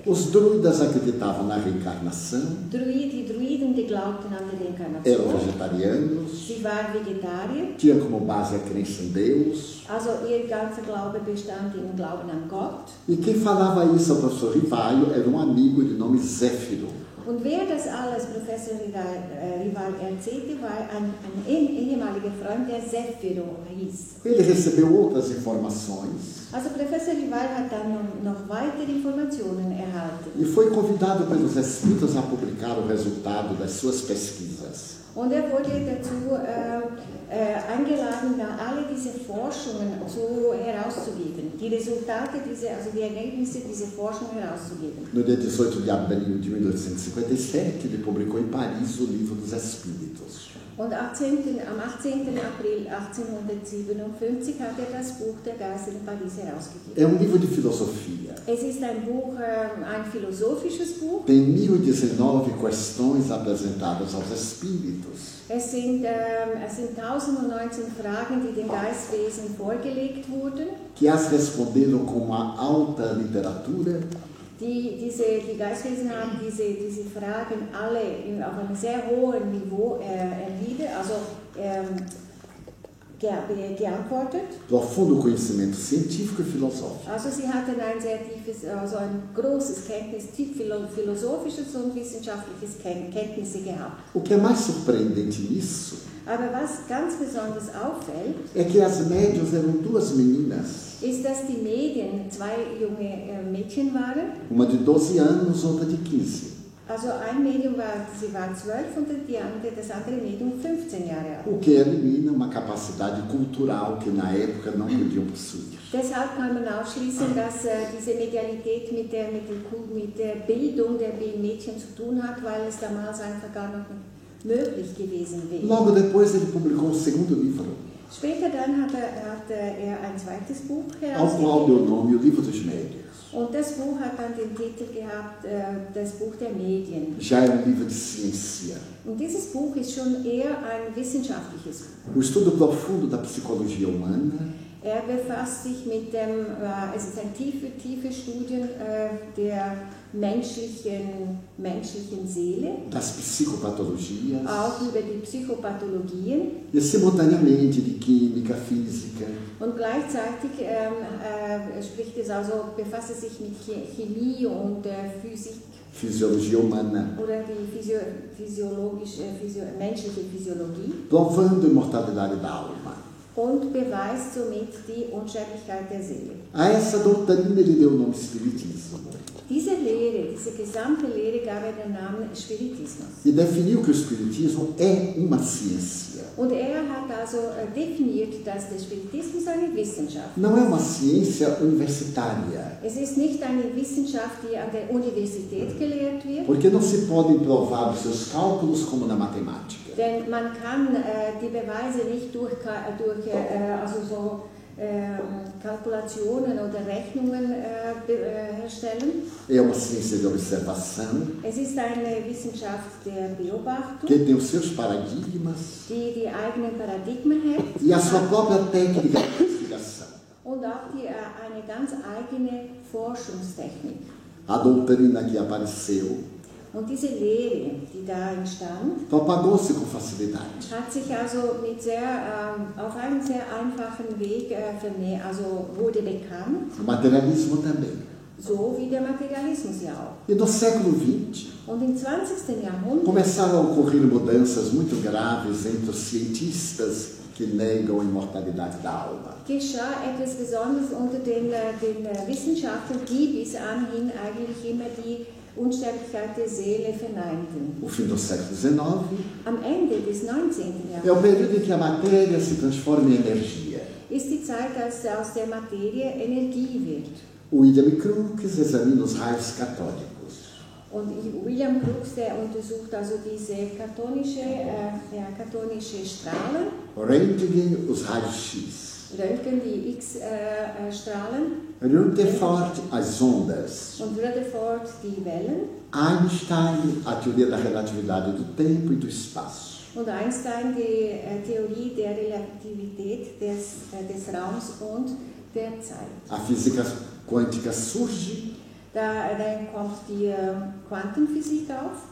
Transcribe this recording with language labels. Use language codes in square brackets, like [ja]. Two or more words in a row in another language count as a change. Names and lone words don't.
[pt] Os druidas acreditavam na reencarnação, [de] Die Druiden, die glaubten an die [pt] eram [de] Reinkarnation. [pt] vegetarianos, [de] Sie waren Vegetarier, [pt] tinham como base a crença em Deus. [de] also ihr ganzer Glaube bestand im Glauben an Gott. [pt] E quem falava isso ao professor Rivaio era um amigo de nome Zéfiro. [de] Und wer das alles Professor Rival erzählte, war ein ehemaliger Freund, der Zéfiro hieß. [pt] Ele recebeu outras informações [de] Also Professor Rival hat dann noch weitere Informationen erhalten. [pt] e foi convidado pelos espíritos a publicar o resultado das suas pesquisas. [de] Und er wurde dazu eingeladen, alle diese Forschungen herauszugeben, die Resultate, also die Ergebnisse dieser Forschung herauszugeben. [pt] No dia 18 de abril de 1857, ele publicou em Paris o Livro dos Espíritos. [de] Und am 18. April 1857 hat er das Buch der Geister in Paris herausgegeben. [pt] É um livro de filosofia. [de] Es ist ein Buch, ein philosophisches Buch. [pt] Tem 1019 questões apresentadas aos espíritos. [de] Es sind 1019 Fragen, die den Geistwesen vorgelegt wurden. [pt] Que as responderam com uma alta literatura. [de] Die Geistwesen haben diese Fragen alle auf einem sehr hohen Niveau geantwortet. [pt] Profundo conhecimento científico e filosófico. [de] Also sie hatten ein sehr tiefes, also ein großes philosophisches und wissenschaftliches Kenntnisse gehabt. [pt] O que é mais surpreendente nisso [de] Aber was ganz besonders auffällt, [pt] é que as médiuns eram duas meninas. [de] Ist, dass die Medien zwei junge Mädchen waren. [pt] Uma de 12 anos, outra de 15. [de] Also ein Medium sie war 12 und das andere Medium 15 Jahre alt. [pt] O que elimina uma capacidade cultural que na época não podiam possuir. [de] Deshalb kann man ausschließen, dass diese Medialität mit der Bildung der Mädchen zu tun hat, weil es damals einfach gar noch nicht möglich gewesen wäre. [pt] Logo depois ele publicou o segundo livro, [de] Später dann hat er ein zweites Buch [pt] ao qual deu o [de] herausgegeben. [pt] nome O Livro dos Médiuns. [de] Und das Buch hat dann den Titel gehabt, das Buch der Medien. [pt] Já é um livro de ciência. [de] Und dieses Buch ist schon eher ein wissenschaftliches Buch. [pt] O estudo profundo da psicologia humana, [de] Er befasst sich mit es ist ein tiefe Studien der menschlichen Seele, [pt] das psicopatologias, [de] auch über die Psychopathologien [pt] e simultaneamente de química, física, [de] und gleichzeitig befasst es sich mit Chemie und Physik [pt] fisiologia humana, [de] oder die menschliche Physiologie [pt] provando a imortalidade da alma. [de] und beweist somit die Unsterblichkeit der Seele. [pt] A essa doutrina ele deu o nome Espiritismo [de] Diese gesamte Lehre gab er den Namen Spiritismus. [pt] e definiu que o Espiritismo é uma ciência. [de] Und er hat also definiert, dass der Spiritismus eine Wissenschaft ist. [pt] Não é uma ciência universitária, [de] Es ist nicht eine Wissenschaft, die an der Universität gelehrt wird, [pt] porque não se podem provar os seus cálculos como na matemática. [de] denn man kann die Beweise nicht durch Kalkulationen oder Rechnungen herstellen. [pt] É uma ciência de observação, [de] Es ist eine Wissenschaft der Beobachtung, [pt] que tem os seus paradigmas [de] die eigenen Paradigmen hat [pt] e a sua própria técnica de investigação. [de] und auch eine ganz eigene Forschungstechnik. [pt] A doutrina que apareceu [de] Und diese Lehre, die da entstand, [pt] propagou-se com facilidade. [de] hat sich also auf einem sehr einfachen Weg wurde bekannt, [pt] O materialismo também. [de] so wie der Materialismus ja auch. [pt] E no século XX, [de] Und im 20. Jahrhundert [pt] começaram a ocorrer mudanças muito graves entre os cientistas que negam a imortalidade da alma. [de] geschah etwas Besonderes unter den Wissenschaftlern, die bis anhin eigentlich immer die Unsterblichkeit der Seele verneinten. [pt] O fim do século XIX [de] Am Ende des 19. [pt] é o [de] Jahrhunderts [pt] período em que a matéria se transforma em energia. [de] ist die Zeit, als aus der Materie Energie wird. [pt] O William Crookes examina os raios catódicos. [de] Und William Crookes, der untersucht also diese katonische Strahlen, [pt] Röntgen, os raios X. [de] Röntgen die X-Strahlen [pt] Rutherford, as ondas. [de] und Rutherford die Wellen [pt] Einstein, a teoria da relatividade do tempo e do espaço. [de] und Einstein die Theorie der Relativität des Raums und der Zeit. [pt] A física quântica surge [de] Dann kommt die Quantenphysik auf